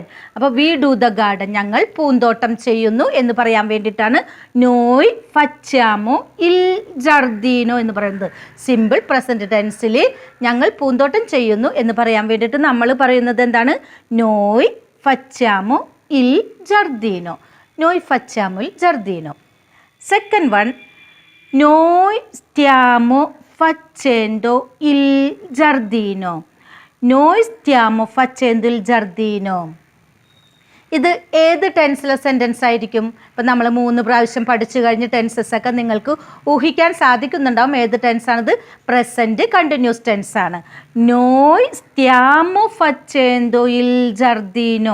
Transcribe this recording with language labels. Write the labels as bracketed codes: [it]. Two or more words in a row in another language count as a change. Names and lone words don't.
[ml] അപ്പോൾ [en] we do the garden, [ml] ഞങ്ങൾ പൂന്തോട്ടം ചെയ്യുന്നു എന്ന് പറയാൻ വേണ്ടിയിട്ടാണ് [it] noi facciamo il giardino [ml] എന്ന് പറയുന്നത്. [en] simple present [ml] ടെൻസിൽ ഞങ്ങൾ പൂന്തോട്ടം ചെയ്യുന്നു എന്ന് പറയാൻ വേണ്ടിയിട്ട് നമ്മൾ പറയുന്നത് എന്താണ്? [it] noi facciamo il giardino. noi facciamo il giardino. [en] second one, [it] noi stiamo facendo il giardino. Noi stiamo facendo il giardino. [ml] ഇത് ഏത് ടെൻസിലെ സെൻറ്റൻസ് ആയിരിക്കും? ഇപ്പം നമ്മൾ 3 പ്രാവശ്യം പഠിച്ചു കഴിഞ്ഞ ടെൻസസൊക്കെ നിങ്ങൾക്ക് ഊഹിക്കാൻ സാധിക്കുന്നുണ്ടാവും ഏത് ടെൻസാണിത്. [en] present continuous [ml] ടെൻസാണ്. [it] noi stiamo facendo il giardino.